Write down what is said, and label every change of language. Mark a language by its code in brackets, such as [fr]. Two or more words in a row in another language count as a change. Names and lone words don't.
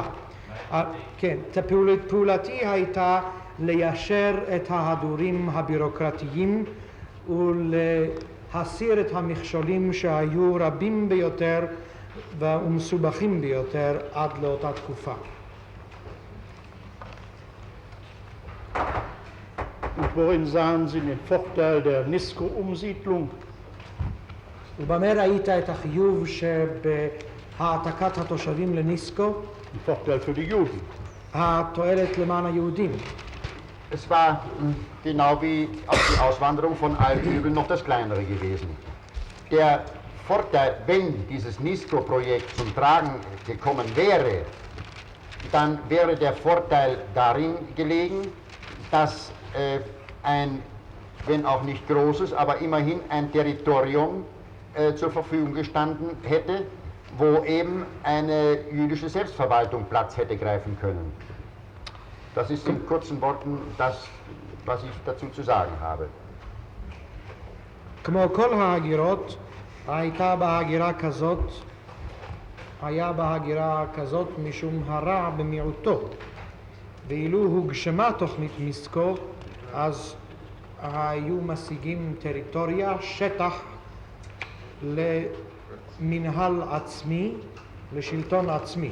[he] כן, פעולתי הייתה ליישר את ההדורים הבירוקרטיים ולהסיר את המכשולים שהיו רבים ביותר ומסובכים ביותר עד לאותה תקופה. [de] Und worin sahen Sie den Vorteil der Nisko-Umsiedlung? [he] ובמה ראית את החיוב שבהעתקת התושבים לניסקו? [de] Ein Vorteil für die Juden. [he] התועלת למען היהודים. [de] Es war genau wie auch die Auswanderung von allen Übeln noch das kleinere gewesen. Der Vorteil, wenn dieses NISCO-Projekt zum Tragen gekommen wäre, dann wäre der Vorteil darin gelegen, dass ein, wenn auch nicht großes, aber immerhin ein Territorium zur Verfügung gestanden hätte, wo eben eine jüdische Selbstverwaltung Platz hätte greifen können. Das ist in kurzen Worten das, was ich dazu zu sagen habe. [he] כמו כל ההגירות, היה בהגירה כזאת משום הרע במיעוטו. ואילו הוגשמה תוכנית מיסקו, אז היו משיגים טריטוריה, שטח למנהל עצמי, לשלטון עצמי.